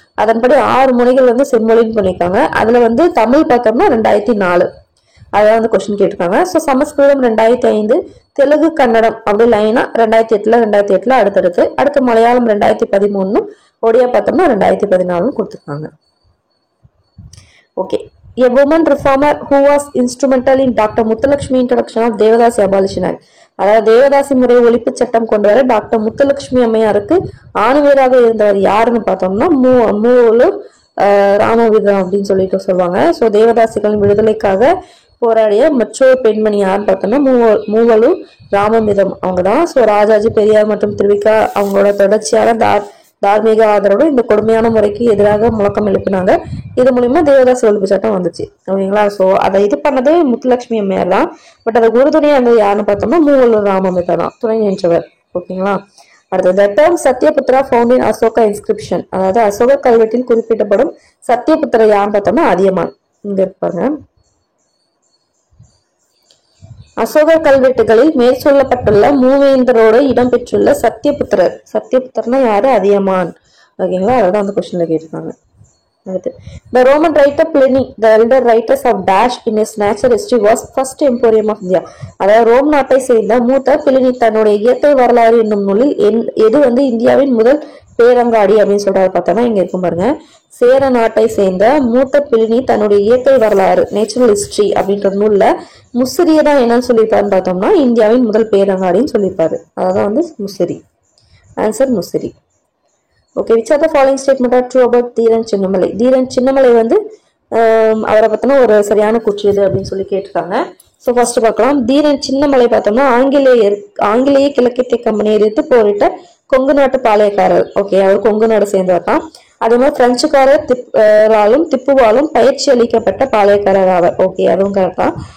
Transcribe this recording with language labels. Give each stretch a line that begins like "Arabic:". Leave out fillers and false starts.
Tamil: அதன்படி 6 மொழிகள் வந்து செம்மொழின்னு பண்ணியிருக்காங்க. அதுல வந்து தமிழ் பார்த்தோம்னா 2004, அதான் வந்து கொஸ்டின் கேட்டிருக்காங்க. ஸோ சமஸ்கிருதம் 2005, தெலுங்கு கன்னடம் அப்படி லைனா 2008 அடுத்து மலையாளம் 2013, ஒடியா பார்த்தோம்னா 2014 கொடுத்துருக்காங்க.
English: Okay, a woman reformer who was instrumental in doctor Muthulakshmi introduction of devadasi abolition act.
Tamil: அதாவது தேவதாசி முறை ஒழிப்பு சட்டம் கொண்டு வர டாக்டர் முத்துலட்சுமி அம்மையாருக்கு ஆணுவேராக இருந்தவர் யாருன்னு பார்த்தோம்னா மூவலூர் ராமவிதம் அப்படின்னு சொல்லிட்டு சொல்லுவாங்க. ஸோ தேவதாசிகளின் விடுதலைக்காக போராடிய மற்றொரு பெண்மணி யாருன்னு பார்த்தோம்னா மூவலூர் ராமமிதம் அவங்க தான். ஸோ ராஜாஜி, பெரியார் மற்றும் திருவிக்கா அவங்களோட தொடர்ச்சியான தார்மீக ஆதரவோடு இந்த கொடுமையான முறைக்கு எதிராக முழக்கம் எழுப்பினாங்க. இது மூலியமா தேவதாசி ஒழிப்பு சட்டம் வந்துச்சு. ஓகேங்களா? ஸோ அதை இது பண்ணதே முத்துலட்சுமி அம்மையார் தான். பட் அதை உறுதுணையா இருந்தது யாருன்னு பார்த்தோம்னா மூவலூர் ராமமிதம் தான், துணை நின்றவர். ஓகேங்களா? அடுத்தது,
English: the term Satyaputra found in Ashoka inscription.
Tamil: அதாவது அசோக கல்வெட்டில் குறிப்பிடப்படும் சத்யபுத்திர யாருன்னு பார்த்தோம்னா அதியமான். இங்க இருப்பாங்க. அசோக கல்வெட்டுகளில் மேற்சொல்லப்பட்டுள்ள மூவேந்தரோடு இடம்பெற்றுள்ள சத்யபுத்திரர்னா யாரு? அதியமான். ஓகேங்களா? அதான் அந்த கொஸ்டின்ல கேட்டிருக்காங்க.
English: அடுத்து, the Roman writer Pliny, the elder writers of dash in his natural history was first emporium of India.
Tamil: அதாவது ரோம் நாட்டை சேர்ந்த மூத்த பிளினி தன்னுடைய இயற்கை வரலாறு என்னும் நூலில் எது வந்து இந்தியாவின் முதல் பேரங்காடி அப்படின்னு சொல்றாரு பார்த்தோம்னா இங்க இருக்கும் பாருங்க. சேர நாட்டை சேர்ந்த மூத்த பிளினி தன்னுடைய இயற்கை வரலாறு நேச்சுரல் ஹிஸ்டரி அப்படின்ற நூல்ல முசிறியை தான் என்னன்னு சொல்லியிருப்பாருன்னு பார்த்தோம்னா இந்தியாவின் முதல் பேரங்காடின்னு சொல்லியிருப்பாரு. அதான் வந்து Musiri. Answer Musiri.
English: Okay, which are the following statement are true about Dheeran Chinnamalai?
Tamil: Dheeran Chinnamalai வந்து அவரை பத்தின ஒரு சரியான கூற்று அப்படின்னு சொல்லி கேட்டிருக்காங்க. ஸோ ஃபர்ஸ்ட் பார்க்கலாம். தீரன் சின்னமலை பார்த்தோம்னா ஆங்கிலேய கிழக்கித்திய கம்பெனியை எதிர்த்து போரிட்ட கொங்கு நாட்டு பாளையக்காரர். ஓகே, அவர் கொங்கு நாடு சேர்ந்தவர் தான். அதே மாதிரி பிரெஞ்சுக்காரர் திப்புவாலும் பயிற்சி அளிக்கப்பட்ட பாளையக்காரர் ஆவர். ஓகே, அதுவும் கரெக்டா.